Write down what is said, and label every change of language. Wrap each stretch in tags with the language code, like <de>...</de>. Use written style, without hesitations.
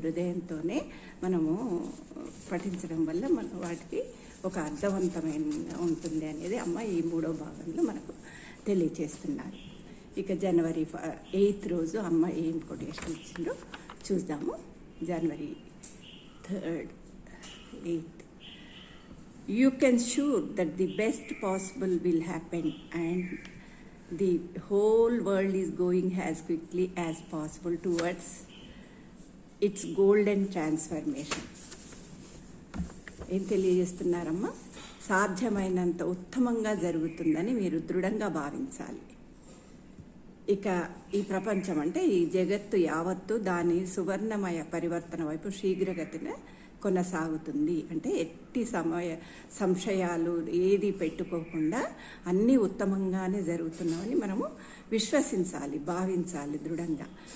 <te>హృదయంతోనే మనము పఠించడం వల్ల మన వాటికి ఒక అర్థవంతమైన ఉంటుంది అనేది అమ్మ ఈ 3వ భాగంలో మనకు తెలియచేస్తున్నారు. ఇక జనవరి 8th రోజు అమ్మ ఏం కొటేషన్ ఇచ్చిందో చూద్దాము. జనవరి 3rd 8th.</te> <en>You can sure that the best possible will happen and the whole world is going as quickly as possible towards its golden transformation.</en> <te>ఏం తెలియజేస్తున్నారమ్మా? సాధ్యమైనంత ఉత్తమంగా జరుగుతుందని మీరు దృఢంగా భావించాలి. ఇక ఈ ప్రపంచం అంటే ఈ జగత్తు యావత్తు దాని సువర్ణమయ పరివర్తన వైపు శీఘ్రగతిన కొనసాగుతుంది. అంటే ఎట్టి సంశయాలు ఏది పెట్టుకోకుండా అన్నీ ఉత్తమంగానే జరుగుతున్నామని మనము విశ్వసించాలి, భావించాలి దృఢంగా.</te>